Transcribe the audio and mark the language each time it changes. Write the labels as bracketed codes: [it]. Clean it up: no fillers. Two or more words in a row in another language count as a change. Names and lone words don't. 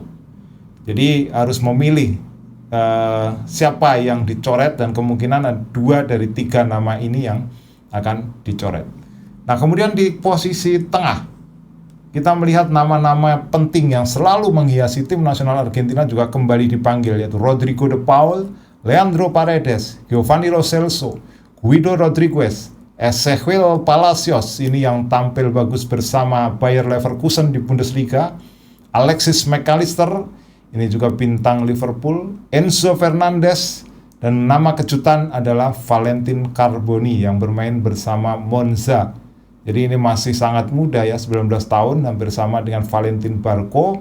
[id] Jadi harus memilih siapa yang dicoret, dan kemungkinan ada 2 dari 3 nama ini yang akan dicoret. Nah, kemudian di posisi tengah kita melihat nama-nama penting yang selalu menghiasi tim nasional Argentina juga kembali dipanggil, yaitu Rodrigo de Paul, Leandro Paredes, Giovanni Lo Celso, Guido Rodriguez, Ezequiel Palacios, ini yang tampil bagus bersama Bayer Leverkusen di Bundesliga, Alexis McAllister, ini juga bintang Liverpool, Enzo Fernandez, dan nama kejutan adalah Valentin Carboni yang bermain bersama Monza. Jadi ini masih sangat muda ya, 19 tahun, hampir sama dengan Valentin Barco.